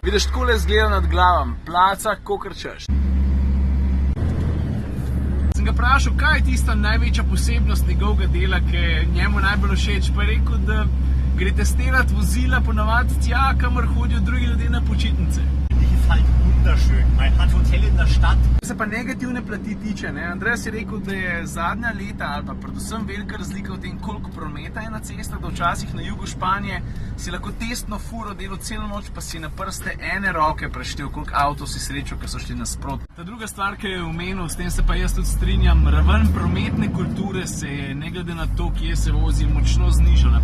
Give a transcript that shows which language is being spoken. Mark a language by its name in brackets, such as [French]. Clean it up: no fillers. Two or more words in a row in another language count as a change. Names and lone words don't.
[Slovenian] Vidiš, takole izgleda nad glavom, placa, kakor češ. Sem ga vprašal, kaj je tista največja posebnost njegovega dela, ki je njemu najbolj všeč, pa je rekel, da gre testirati vozila ponavadi tja, kamor hodijo drugi ljudje na počitnice. [German] Man hat Hotel in der Stadt. [Slovenian] Se pa negativne plati tiče, Andreas je rekel, da je zadnja leta ali pa predvsem velika razlika v tem, koliko prometa je na cestah, da včasih na jugu Španije si lahko testno furo delal celo noč, pa si na prste ene roke preštel, koliko avtov si srečal, ki so šli nasprot. Ta druga stvar, ki je omenil, s tem se pa jaz tudi strinjam, raven prometne kulture se je, ne glede na to, kje se vozi, močno znižala.